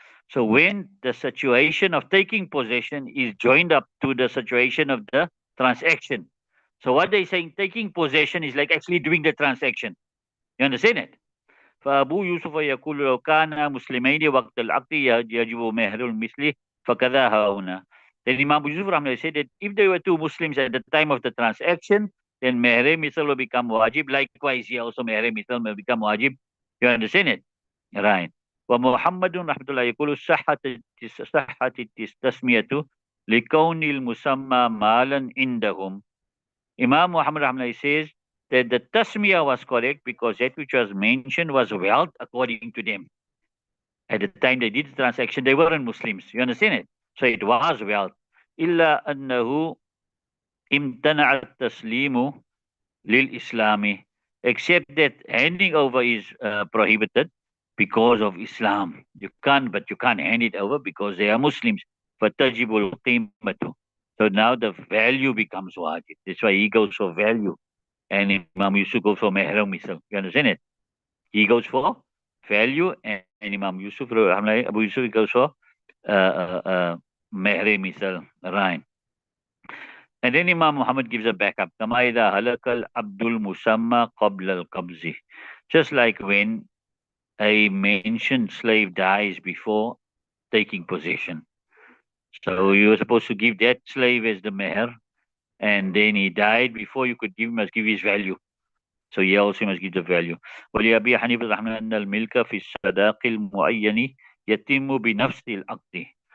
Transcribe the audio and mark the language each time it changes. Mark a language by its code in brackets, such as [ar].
[en] So when the situation of taking possession is joined up to the situation of the transaction. So what they're saying, taking possession is like actually doing the transaction. You understand it? [ar] فأبو يوسف يقول لو كان مسلمين وقت العقد يجب مهر المثل فكذا هنا. [en] Then Imam Abu Yusuf Rahman said that if they were two Muslims at the time of the transaction, then meher misal will become wajib. Likewise, here also meher misal will become wajib. You understand it? Right. [ar] ومحمد رحمة الله يقول صحة التسمية لكون المسمى مالا عندهم. [en] Imam Muhammad Rahman says that the tasmiyah was correct because that which was mentioned was wealth according to them. At the time they did the transaction, they weren't Muslims. You understand it? So it was wealth. [ar] إلا أنه امتنع التسليم للإسلام. [en] Except that handing over is prohibited because of Islam. You can't hand it over because they are Muslims. [ar] فَتَجِبُ الْقِيمَةُ. [en] So now the value becomes wajib. That's why he goes for value. And Imam Yusuf goes for meher misal. You understand it? He goes for value, and Imam Yusuf, Abu Yusuf goes for meher misal. Right. And then Imam Muhammad gives a backup. كما إذا هلك العبد المسمى قبل القبض. Just like when a mentioned slave dies before taking possession. So you were supposed to give that slave as the meher, and then he died before you could give him, must give his value. So he also must give the value. [ar] ولأبي حنيفة رحمه الله أن الملك في الصداق المعين يتم بنفس العقد.